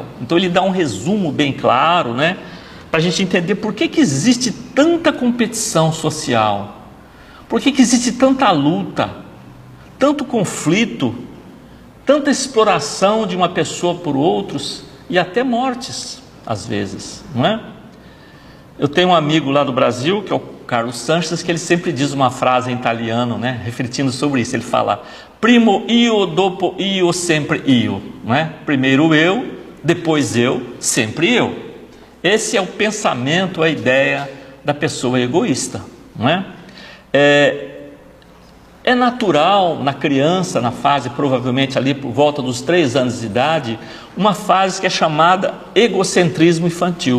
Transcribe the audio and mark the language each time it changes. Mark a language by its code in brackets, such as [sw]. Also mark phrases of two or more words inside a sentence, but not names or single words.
[pt] Então ele dá um resumo bem claro, né, para a gente entender por que existe tanta competição social, por que existe tanta luta, tanto conflito, tanta exploração de uma pessoa por outros e até mortes, às vezes, não é? Eu tenho um amigo lá do Brasil, que é o Carlos Sanches, que ele sempre diz uma frase em italiano, né, refletindo sobre isso. Ele fala: [it] primo io, dopo io, sempre io, [pt] não é? Primeiro eu, depois eu, sempre eu. Esse é o pensamento, a ideia da pessoa egoísta, não é? É natural na criança, na fase provavelmente ali por volta dos 3 anos de idade, uma fase que é chamada egocentrismo infantil.